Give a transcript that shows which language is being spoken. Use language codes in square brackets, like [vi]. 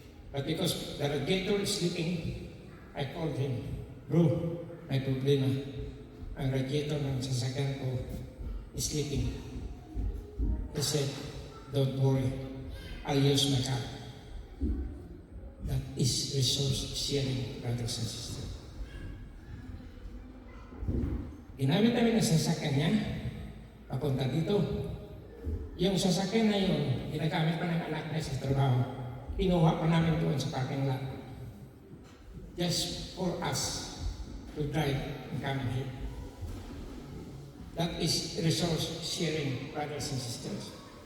[en] But because the radiator is leaking, I called him, [tl] bro, may problema. Ang radiator ng sasakyan ko [en] is leaking. He said, don't worry, I'll use my car. That is resource sharing, brothers and sisters. [tl] Ginamit namin ang sasakyan niya, papunta dito. Yung sasakyan na yun, ginagamit pa ng anak niya sa trabaho. Pinuha pa namin doon sa parking lot. [en] Just for us to drive and come here. That is resource sharing, brothers and sisters.